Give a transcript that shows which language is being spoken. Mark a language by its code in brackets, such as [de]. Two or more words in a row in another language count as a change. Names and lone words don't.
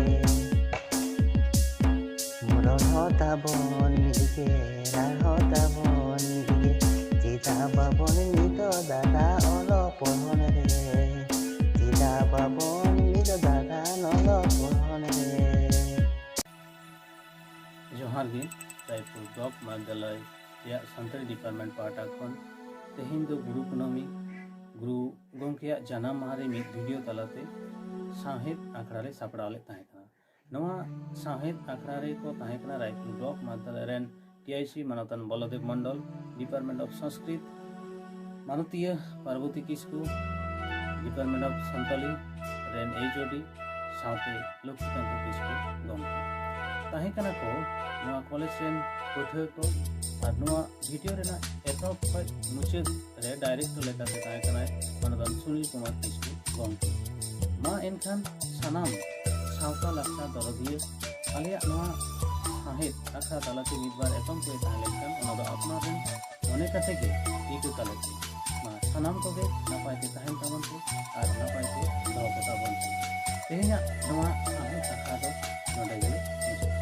[sat] muron hota bon mige ran hota bon mige cita babon nito dada olo pohon re cita babon nito dada olo pohon re जोहार गे रायपुर ब्लॉक महाविद्यालय या सानताली डिपार्टमेंट पाटा खन तेहेन दो गुरु कुनामी गुरु गंकेया जानाम माहारे मिद वीडियो तलाते साहेब आखड़ा रे सापड़ाले ताहेकना नवा साहेब आखड़ा रे को ताहेकना रायपुर ब्लॉक महाविद्यालय रेन टीआईसी मानतन बलदेव मंडल [en] department of Sanskrit [sat] मानतीय पार्वती किस्कू [en] department of Santali [sat] रेन एचओडी साउते लक्ष्मीकांत किस्कू गंके ताहेकना को नवा कॉलेज रेन पठुआ को और नवा वीडियो रेना एतोप खय मुचाद रे डायरेक्ट लेकाते ताहेकना मानतन सुनील कुमार किस्कू गंके मा एनखान सानाम सावता लाक्सा दरदिए आलिया नवा साहेब आखा तालाते मिदबार एतम को ताहेलेखान ओना दो अपना रेन अनेक काते के इकु तालाते मा सानाम को गे नापायते ताहेन ताबन को और नापायते दो कथा बन तेहेना नवा साहेब आखा दो नोडे गे